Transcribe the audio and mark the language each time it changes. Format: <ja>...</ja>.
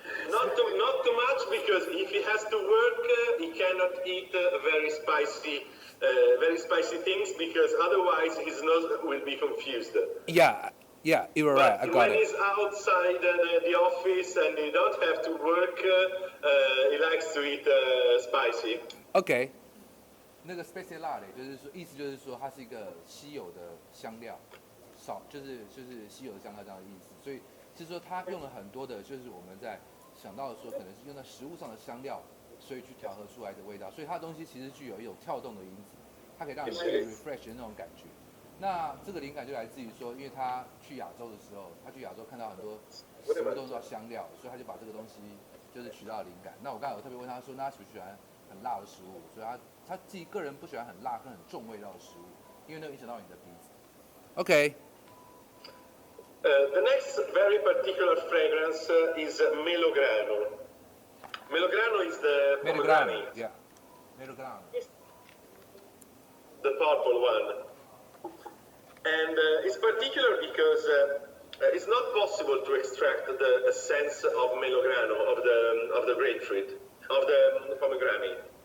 <en>not too much because if he has to work, he cannot eat very spicy things because otherwise his nose will be confused. Yeah, you were right. I But got when it. he's outside the office and he don't have to work, he likes to eat spicy.</en> <zh>OK，那个 spicy 辣的，就是说意思就是说它是一个稀有的香料，就是稀有的香料这样的意思。所以就是说它用了很多的，就是我们在想到的说可能是用在食物上的香料，所以去调和出来的味道。所以它的东西其实具有一种跳动的因子，它可以让你去 refresh 的那种感觉。那这个灵感就来自于说，因为他去亚洲的时候，他去亚洲看到很多食物都用到香料，所以他就把这个东西就是取到灵感。那我刚才有特别问他说，那他喜不喜欢很辣的食物？所以他自己个人不喜欢很辣跟很重味道的食物，因为那会影响到你的鼻子。</zh> <en>OK。 The next very particular fragrance is Melograno. Melograno is the pomegranate. Yeah. Melograno. The purple one. And it's particular because it's not possible to extract the essence of Melograno, of the grapefruit, of the pomegranate.</en>